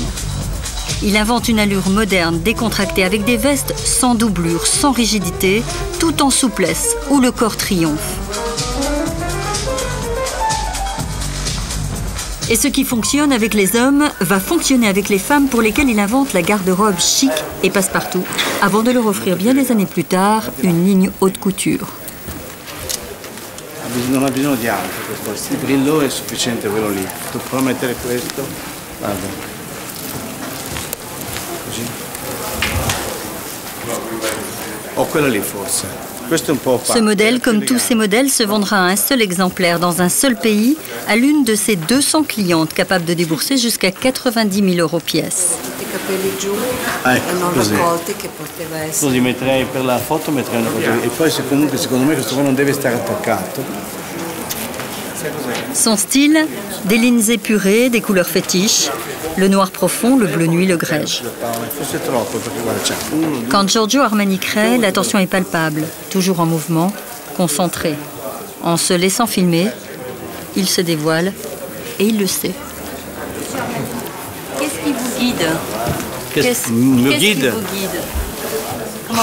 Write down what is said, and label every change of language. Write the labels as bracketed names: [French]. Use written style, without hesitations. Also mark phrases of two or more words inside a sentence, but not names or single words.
[French] Il invente une allure moderne, décontractée, avec des vestes sans doublure, sans rigidité, tout en souplesse, où le corps triomphe. Et ce qui fonctionne avec les hommes va fonctionner avec les femmes pour lesquelles il invente la garde-robe chic et passe-partout, avant de leur offrir bien des années plus tard une ligne haute couture. [Italian] Non ha bisogno di altro questo, il brillo è sufficiente quello lì. Tu puoi mettere questo, guarda. Così. O quello lì forse. Questo è un po' opaco. [French] Ce modèle, comme tous ces modèles, se vendra à un seul exemplaire dans un seul pays à l'une de ses 200 clientes capables de débourser jusqu'à 90 000 € pièce. [Italian] I capelli giù e non così. raccolti, che poteva essere. Così metterei per la foto, metterei una cosa. E poi comunque secondo me questo qua non deve stare attaccato. [French] Son style, des lignes épurées, des couleurs fétiches, le noir profond, le bleu nuit, le grège. [Italian] Forse troppo perché guarda c'è uno, due. [French] Quand Giorgio Armani crée, l'attention est palpable, toujours en mouvement, concentré. En se laissant filmer, il se dévoile et il le sait. Qu'est-ce qui vous guide? Qu'est-ce me Qu'est-ce guide? qui vous guide?